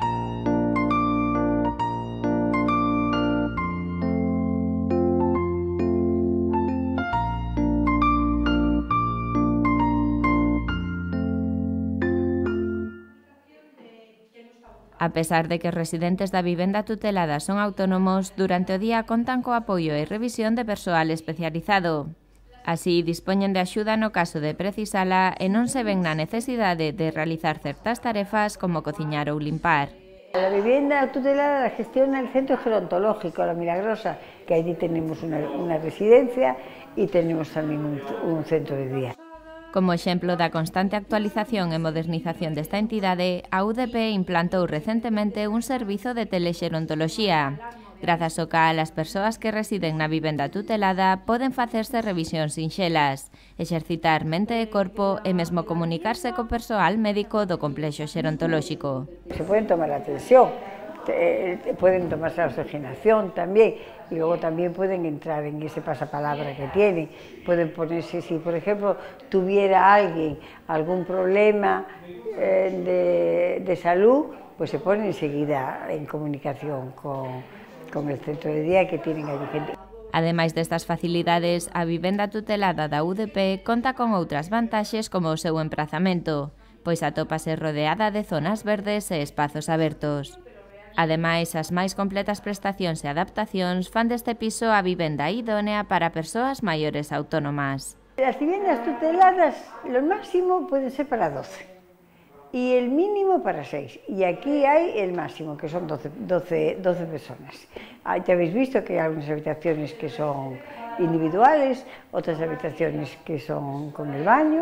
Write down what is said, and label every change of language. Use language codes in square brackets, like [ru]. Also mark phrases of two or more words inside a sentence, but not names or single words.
[gl] A pesar de que os residentes da vivenda tutelada son autónomos, durante o día contan co apoio e revisión de persoal especializado. Así, dispoñen de axuda no caso de precisala e non se ven na necesidade de realizar certas tarefas como cociñar ou limpar. [es] La vivienda tutelada la gestiona el Centro Gerontológico La Milagrosa, que allí tenemos una residencia y tenemos también un centro de día. [gl] Como exemplo da constante actualización e modernización desta entidade, a UDP implantou recentemente un servizo de telexerontoloxía, grazas ao cal as persoas que residen na vivenda tutelada poden facerse revisións sinxelas, exercitar mente e corpo e mesmo comunicarse co persoal médico do complexo xerontolóxico. [es] Se pueden tomar la tensión, pueden tomarse la oxigenación también, y luego también pueden entrar en ese pasapalabra que tienen. Pueden ponerse, si por ejemplo tuviera alguien algún problema de salud, pues se pone enseguida en comunicación con el centro de día que tienen allí gente. [gl] Ademais destas facilidades, a vivenda tutelada da UDP conta con outras vantaxes como o seu emprazamento, pois atópase rodeada de zonas verdes e espazos abertos. Ademais, as máis completas prestacións e adaptacións fan deste piso a vivenda idónea para persoas maiores autónomas. [es] Las viviendas tuteladas, lo máximo puede ser para 12 y el mínimo para 6. Y aquí hay el máximo, que son 12 personas. Ya habéis visto que hay algunas habitaciones que son individuales, otras habitaciones que son con el baño.